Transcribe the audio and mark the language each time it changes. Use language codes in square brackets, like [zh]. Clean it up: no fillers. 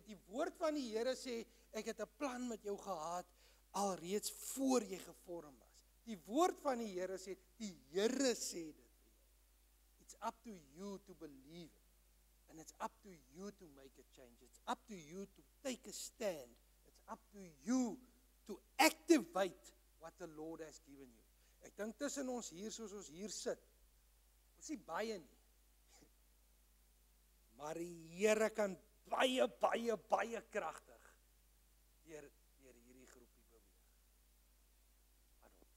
[af] Die woord van die Here sê, ek het 'n plan met jou gehad, alreeds voor jy gevorm was. Die woord van die Here sê, die Here sê dit vir jou. [en] It's up to you to believe it. And it's up to you to make a change. It's up to you to take a stand. It's up to you to activate what the Lord has given you. [af] Ek dink tussen ons hier, soos ons hier sit, ons nie baie nie. Maar die Here kan baie kragtig deur hierdie groepie beweeg.